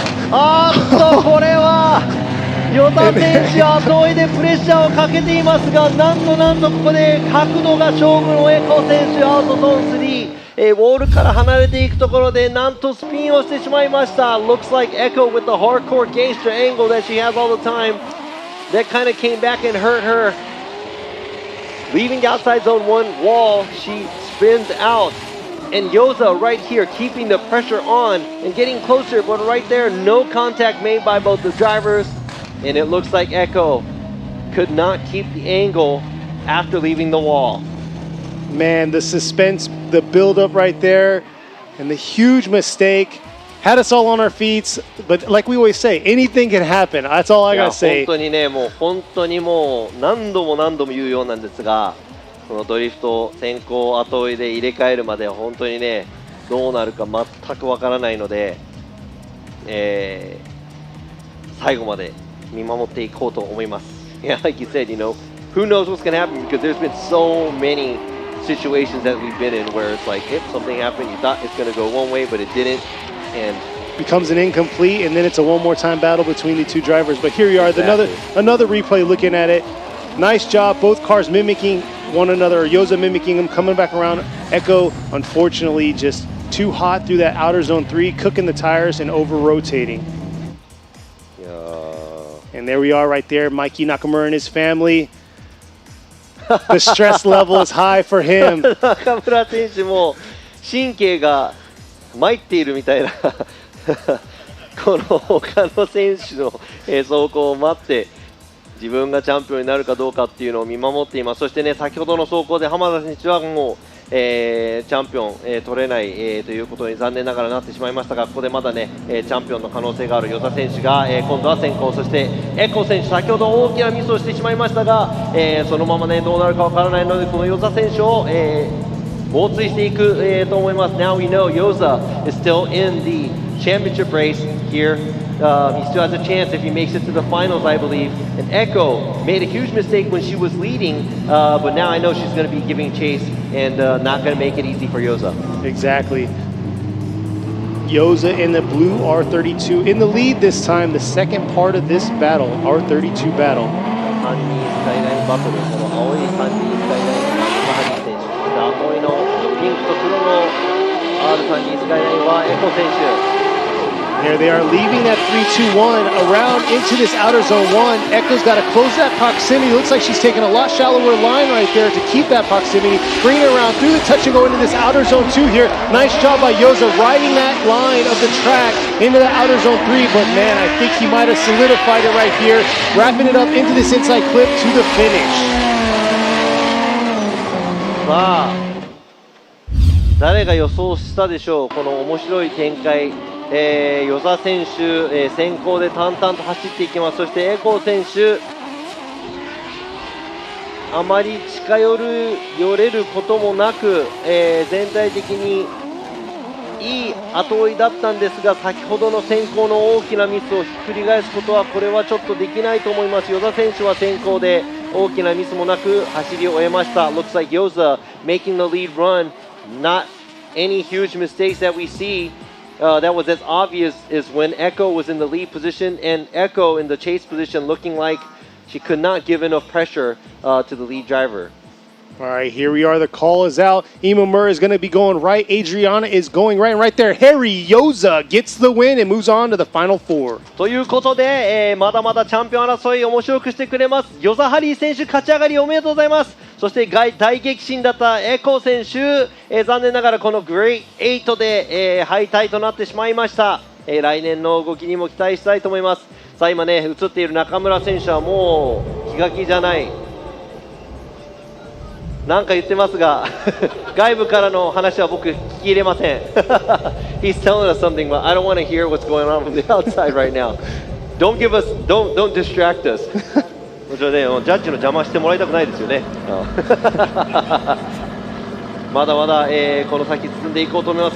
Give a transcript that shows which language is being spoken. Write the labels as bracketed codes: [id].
[ja] これは与田選手は後追いでプレッシャーをかけていますが、なんとここで角度が勝負のエコ選手、アウトゾーン3、ウォールから離れていくところでなんとスピンをしてしまいました。 [en] Looks like Echo with the hardcore gangster angle that she has all the time, that kind of came back and hurt her. Leaving the outside zone 1 wall, she spins out. And Yoza right here keeping the pressure on and getting closer, but right there no contact made by both the drivers, and it looks like Echo could not keep the angle after leaving the wall. Man, the suspense, the build up right there, and the huge mistake had us all on our feet. But like we always say, anything can happen. That's all I gotta say. [ja] 本当にね、本当にもう何度も言うようなんですが、このドリフト先行後追いで入れ替えるまで本当にねどうなるか全くわからないので、最後まで見守っていこうと思います。 [en] Yeah, like you said, you know, who knows what's going to happen, because there's been so many situations that we've been in where it's like if something happened, you thought it's going to go one way, but it didn't, and becomes an incomplete, and then it's a one more time battle between the two drivers. But here you are, another replay looking at it. Nice job, both cars mimicking one another, Yoza mimicking them, coming back around. Echo, unfortunately, just too hot through that outer zone 3, cooking the tires and over-rotating. And there we are right there, Mikey Nakamura and his family. The stress level is high for him. [ja] 中村選手も神経が参っているみたいなこの他の選手の走行を待って自分がチャンピオンになるかどうかっていうのを見守っています。そしてね、先ほどの走行で浜田選手はもう、チャンピオン、取れない、ということに残念ながらなってしまいましたが、ここでまだね、チャンピオンの可能性がある與座選手が、今度は先行、そしてエコ選手、先ほど大きなミスをしてしまいましたが、そのままねどうなるかわからないので、この與座選手を、猛追していく、と思います。 [en] Now we know Yoza is still in the championship race here He still has a chance if he makes it to the finals, I believe. And Echo made a huge mistake when she was leading, but now I know she's going to be giving chase and not going to make it easy for Yoza. Exactly. Yoza in the blue R32 in the lead this time, the second part of this battle, R32 battle. [ja] 3人スカイラインバトル、この青い3人スカイラインはヨザハリー選手、そして青いのピンクと黒の R32 スカイラインはエコ選手。 [en] There they are leaving that 3-2-1 around into this outer zone 1. Echo's got to close that proximity. Looks like she's taking a lot shallower line right there to keep that proximity. Bring it around through the touch and go into this outer zone 2 here. Nice job by Yoza riding that line of the track into the outer zone 3. But man, I think he might have solidified it right here. Wrapping it up into this inside clip to the finish. [ja] さあ、誰が予想したでしょう、この面白い展開。與座選手、先行で淡々と走っていきます。そしてエコー選手、あまり近寄れることもなく、全体的にいい後追いだったんですが、先ほどの先行の大きなミスをひっくり返すことはこれはちょっとできないと思います。與座選手は先行で大きなミスもなく走りを終えました。 [en] Looks like Yoza making the lead run, not any huge mistakes that we see. That was as obvious as when Echo was in the lead position and Echo in the chase position, looking like she could not give enough pressure to the lead driver. All right, here we are. The call is out. Imamura is going to be going right. Adriana is going right. And right there, Harry Yoza gets the win and moves on to the final 4. [ja] ということで、まだまだチャンピオン争い面白くしてくれます。ヨザハリー選手勝ち上がりおめでとうございます。そして大激震だったエコ選手、残念ながらこのグレー8で、敗退となってしまいました。来年の動きにも期待したいと思います。さあ今ね、映っている中村選手はもう気が気じゃない。なんか言ってますが外部からの話は僕聞き入れません [en] He's telling us something, but I don't want to hear what's going on from the outside right now. Don't distract us. [ja] もちろんね、ジャッジの邪魔してもらいたくないですよねまだまだ、この先進んでいこうと思います。